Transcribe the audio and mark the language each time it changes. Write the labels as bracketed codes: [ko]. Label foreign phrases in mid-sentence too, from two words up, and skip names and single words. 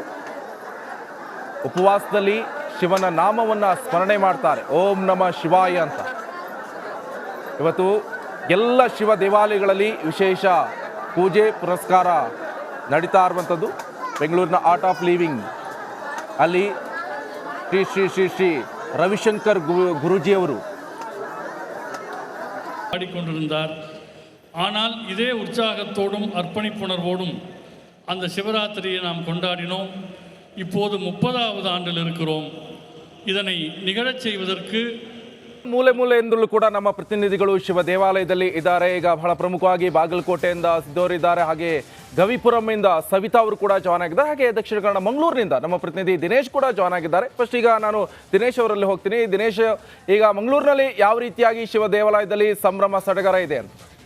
[kn] ಉಪವಾಸದಲ್ಲಿ ಶಿವನ ನಾಮವನ್ನು ಸ್ಮರಣೆ ಮಾಡ್ತಾರೆ, [sa] ಓಂ ನಮಃ ಶಿವಾಯ [kn] ಅಂತ. ಇವತ್ತು ಎಲ್ಲ ಶಿವ ದೇವಾಲಯಗಳಲ್ಲಿ ವಿಶೇಷ ಪೂಜೆ ಪುರಸ್ಕಾರ ನಡೀತಾ ಇರುವಂಥದ್ದು. ಬೆಂಗಳೂರಿನ ಆರ್ಟ್ ಆಫ್ ಲಿವಿಂಗ್ ಅಲ್ಲಿ ಶ್ರೀ ಶ್ರೀ ಶ್ರೀ ಶ್ರೀ ரவிசங்கர் குருஜியವರು [ta] பாடிக்கொண்டிருந்தார். ஆனால் இதே உற்சாகத்தோடும் அர்ப்பணிப்புணர்வோடும் அந்த சிவராத்திரியை நாம் கொண்டாடினோம். இப்போது 30வது ஆண்டில் இருக்கிறோம். இதனை நிகழச் செய்வதற்கு [kn] ಮೂಲೆಯಿಂದಲೂ ಕೂಡ ನಮ್ಮ ಪ್ರತಿನಿಧಿಗಳು ಶಿವ ದೇವಾಲಯದಲ್ಲಿ ಇದ್ದಾರೆ. ಈಗ ಬಹಳ ಪ್ರಮುಖವಾಗಿ ಬಾಗಲಕೋಟೆಯಿಂದ ಸಿದ್ದೋರಿದ್ದಾರೆ, ಹಾಗೆ ಗವಿಪುರಂನಿಂದ ಸವಿತಾ ಅವರು ಕೂಡ ಜಾಯ್ನ್ ಆಗಿದ್ದಾರೆ. ಹಾಗೆ ದಕ್ಷಿಣ ಕನ್ನಡ ಮಂಗಳೂರಿನಿಂದ ನಮ್ಮ ಪ್ರತಿನಿಧಿ ದಿನೇಶ್ ಕೂಡ ಜಾಯ್ನ್ ಆಗಿದ್ದಾರೆ. ಫಸ್ಟ್ ಈಗ ನಾನು ದಿನೇಶ್ ಅವರಲ್ಲಿ ಹೋಗ್ತೀನಿ. ದಿನೇಶ್, ಈಗ ಮಂಗಳೂರಿನಲ್ಲಿ ಯಾವ ರೀತಿಯಾಗಿ ಶಿವ ದೇವಾಲಯದಲ್ಲಿ ಸಂಭ್ರಮ ಸಡಗರ ಇದೆ ಅಂತ?